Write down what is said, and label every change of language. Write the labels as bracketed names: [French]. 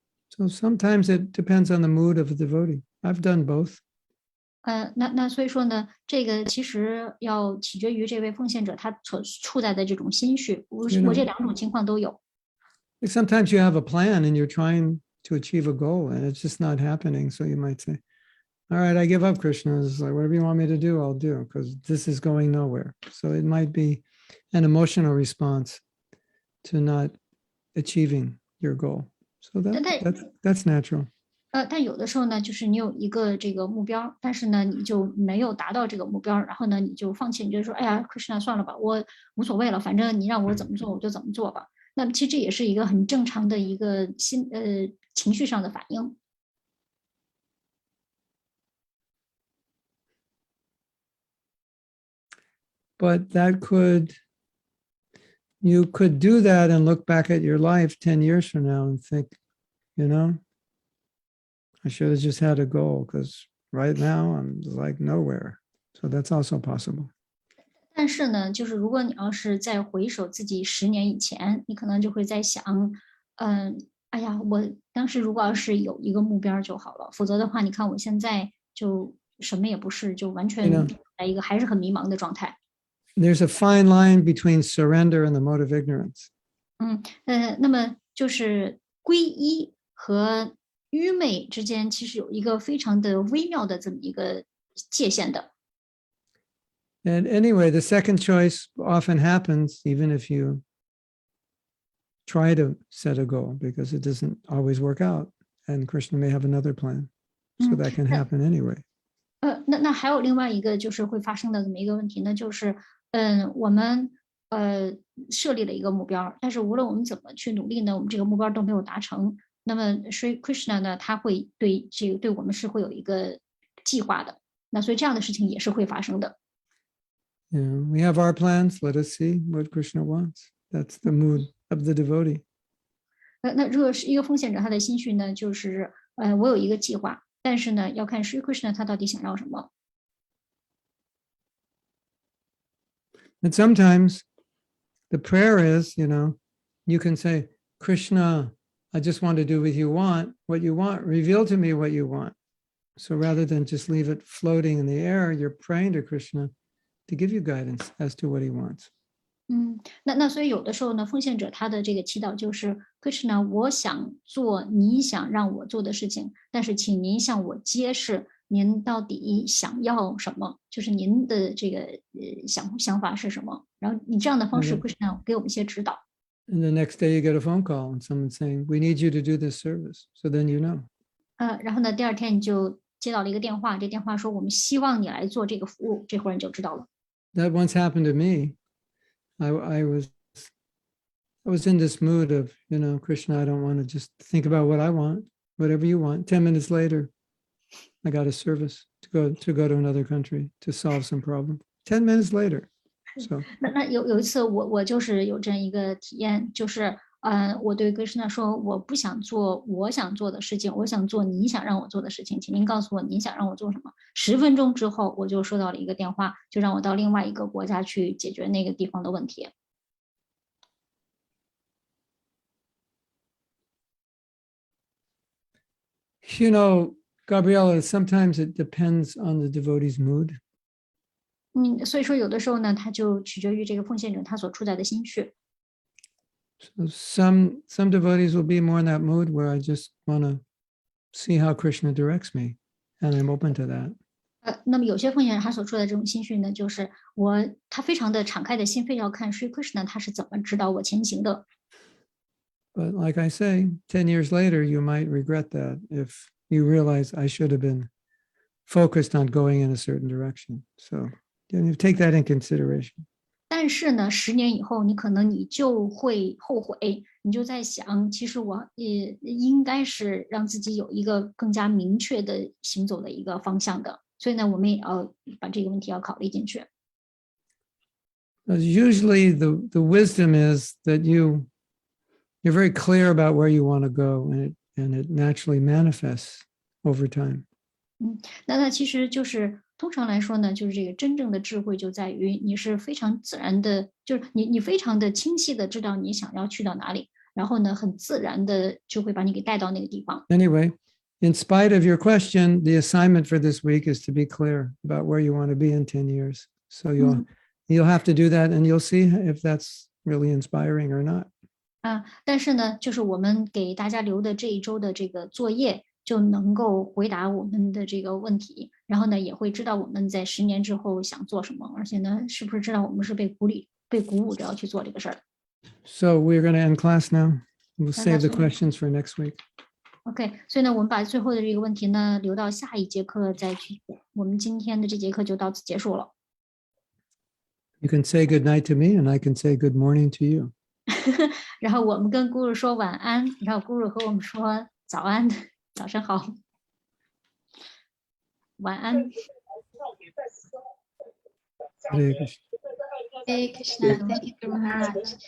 [English] So sometimes it depends on the mood of the devotee. I've done both. [Chinese] 那所以说呢，这个其实要取决于这位奉献者他所处在的这种心绪。我这两种情况都有。 [English] Sometimes you have a plan and you're trying to achieve a goal and it's just not happening. So you might say, all right, I give up, Krishna. It's like, whatever you want me to do, I'll do, because this is going nowhere. So it might be an emotional response to not achieving your goal. So that's natural. [Chinese] 但有的时候呢，就是你有一个这个目标，但是呢，你就没有达到这个目标，然后呢，你就放弃，你就说，哎呀 ，Krishna 算了吧，我无所谓了，反正你让我怎么做我就怎么做吧。那么其实这也是一个很正常的一个情绪上的反应。 [English] But you could do that and look back at your life 10 years from now and think, I should have just had a goal because right now I'm like nowhere. So that's also possible. [Chinese] 但是呢，就是如果你要是再回首自己10年以前，你可能就会在想，哎呀，我当时如果要是有一个目标就好了，否则的话，你看我现在就什么也不是，就完全在一个还是很迷茫的状态。 [English] there's a fine line between surrender and the mode of ignorance. [Chinese] 那么就是皈依和愚昧之间其实有一个非常的微妙的这么一个界限的。 [English] And anyway, the second choice often happens even if you try to set a goal, because it doesn't always work out. And Krishna may have another plan. So that can happen anyway. [Chinese] 那还有另外一个就是会发生的这么一个问题呢，就是我们设立了一个目标，但是无论我们怎么去努力呢，我们这个目标都没有达成。那么 Sri Krishna 呢，他会对我们是会有一个计划的。那所以这样的事情也是会发生的。 [English] Yeah, we have our plans. Let us see what Krishna wants. That's the mood of the devotee. [Chinese] 那如果是一个奉献者，他的心绪呢，就是我有一个计划，但是呢，要看 Sri Krishna 他到底想要什么。 [English] And sometimes the prayer is, you can say, Krishna, I just want to do what you want. Reveal to me what you want. So rather than just leave it floating in the air, you're praying to Krishna to give you guidance as to what he wants. [Chinese] 那所以有的时候呢，奉献者他的这个祈祷就是 Krishna， 我想做你想让我做的事情，但是请您向我揭示您到底想要什么，就是您的这个想法是什么，然后你这样的方式 Krishna 给我们一些指导。 [English] And the next day you get a phone call and someone saying, we need you to do this service. So then you know. [Chinese] 然后呢，第二天你就接到了一个电话，这电话说我们希望你来做这个服务，这会儿你就知道了。 [English] That once happened to me. I was in this mood of, Krishna, I don't want to just think about what I want, whatever you want. 10 minutes later, I got a service to go to another country to solve some problem. 10 minutes later. So [Chinese] 那有一次我就是有这样一个体验，就是我对 Krishna 说，我不想做我想做的事情，我想做你想让我做的事情，请您告诉我你想让我做什么。 10分钟之后，我就收到了一个电话，就让我到另外一个国家去解决那个地方的问题。 [English] Gabriella, sometimes it depends on the devotee's mood. [Chinese] 所以说有的时候呢，它就取决于这个奉献者他所处在的心绪。 [English] So some devotees will be more in that mood where I just want to see how Krishna directs me, and I'm open to that. [Chinese] 那么有些奉献者他所处的这种心绪呢，就是他非常的敞开的心扉，要看 Sri Krishna 他是怎么指导我前行的。 [English] But like I say, 10 years later, you might regret that if you realize I should have been focused on going in a certain direction. So you take that in consideration. [Chinese] 但是呢，10年以后，你就会后悔，你就在想，其实我也应该是让自己有一个更加明确的行走的一个方向的。所以呢，我们也要把这个问题要考虑进去。 [English] Usually, the wisdom is that you're very clear about where you want to go, and it naturally manifests over time. [Chinese] 那其实就是通常来说呢，就是这个真正的智慧就在于你是非常自然的，就是你非常的清晰的知道你想要去到哪里，然后呢，很自然的就会把你给带到那个地方。 [English] Anyway, in spite of your question, the assignment for this week is to be clear about where you want to be in 10 years. So you'll have to do that, and you'll see if that's really inspiring or not. [Chinese] 但是呢，就是我们给大家留的这一周的这个作业，就能够回答我们的这个问题，然后呢，也会知道我们在10年之后想做什么，而且呢，是不是知道我们是被鼓舞着要去做这个事儿。 [English] So we're going to end class now. We'll save the questions for next week. [Chinese] OK， 所以呢，我们把最后的这个问题呢留到下一节课再去讲。我们今天的这节课就到此结束了。 [English] You can say good night to me, and I can say good morning to you. [Chinese] 然后我们跟 Guru 说晚安，然后 Guru 和我们说早安，早上好，晚安。 [Sanskrit] Hare Krishna. [English] Hare Krishna, thank you very much.